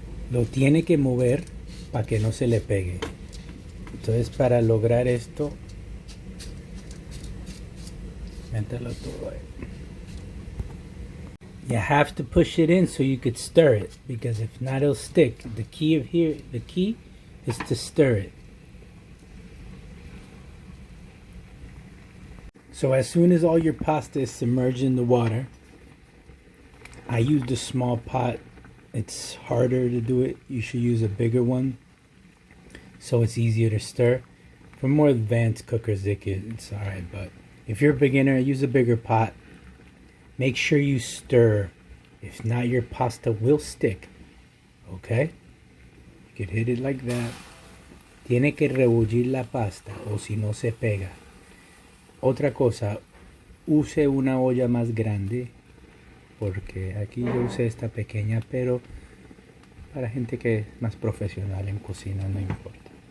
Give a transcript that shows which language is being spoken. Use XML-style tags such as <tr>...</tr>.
<es>Lo tiene que mover para que no se le pegue. Entonces para lograr esto, mételo todo ahí.</es> <en>You have to push it in so you could stir it, because if not it'll stick. The key is to stir it. So as soon as all your pasta is submerged in the water, I used a small pot. It's harder to do it. You should use a bigger one so it's easier to stir. For more advanced cookers, it's alright, but if you're a beginner, use a bigger pot. Make sure you stir. If not, your pasta will stick. Okay? You could hit it like that.</en> <es>Tiene que rebullir la pasta o si no se pega. Otra cosa, use una olla más grande, porque aquí yo usé esta pequeña, pero para gente que es más profesional en cocina no importa.</es>